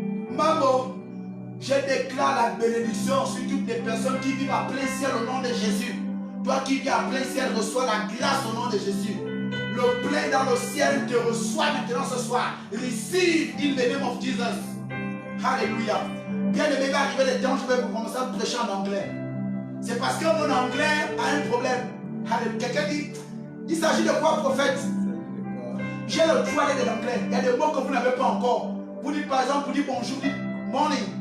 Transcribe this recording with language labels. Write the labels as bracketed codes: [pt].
[fr] Maman, je déclare la bénédiction sur toutes les personnes qui vivent à plein ciel au nom de Jésus. Toi qui vis à plein ciel, reçois la grâce au nom de Jésus. Le plein dans le ciel te reçoit maintenant ce soir. [en] Receive in the name of Jesus. [fr] Alléluia. Bien aimé, il va arriver le temps où je vais vous commencer à prêcher en anglais. C'est parce que mon anglais a un problème. Alléluia. Quelqu'un dit, il s'agit de quoi, prophète? J'ai le droit d'aller de l'anglais. Il y a des mots que vous n'avez pas encore. Vous dites par exemple, vous dites bonjour, vous dites morning.